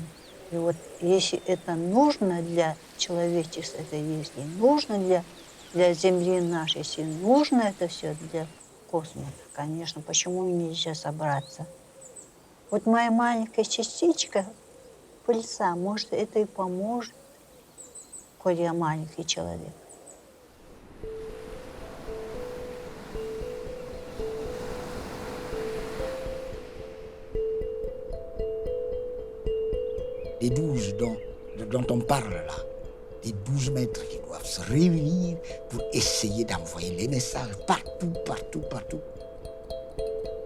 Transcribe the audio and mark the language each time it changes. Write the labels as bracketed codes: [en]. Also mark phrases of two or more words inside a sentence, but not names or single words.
[ru] И вот если это нужно для человечества, это если нужно для Земли нашей, если нужно это все для космоса, конечно, почему нельзя собраться? Вот моя маленькая частичка пыльца, может, это и поможет, коль я маленький человек. [fr] Les 12 dont on parle là, les 12 maîtres qui doivent se réunir pour essayer d'envoyer les messages partout, partout, partout.